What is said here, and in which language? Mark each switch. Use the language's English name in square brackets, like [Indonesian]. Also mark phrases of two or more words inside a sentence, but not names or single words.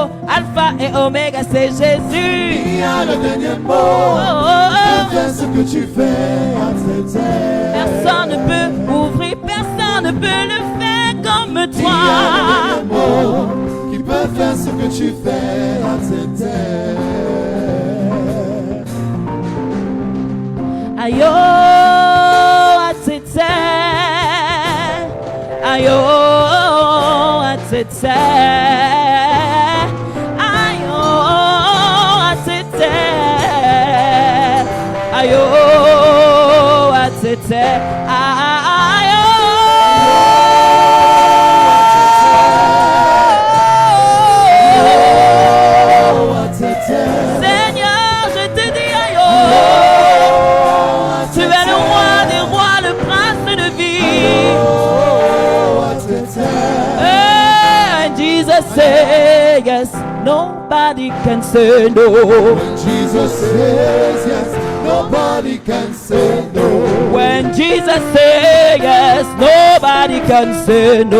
[French] Alpha et Oméga, c'est Jésus. Qui a le dernier mot? Qui peut faire ce que tu fais à Tété? Personne ne peut ouvrir, personne ne peut le faire comme toi. Qui a le dernier mot? Qui peut faire ce que tu fais à Tété? [Lingala] Ayo atete, ayo atete, ayo atete, ayo atete, [French] Seigneur, je te dis ayo. Tu es le roi des rois, le prince de vie. [English] And Jesus says yes, nobody can say no. When Jesus says yes, nobody can say no. When Jesus says yes, nobody can say no.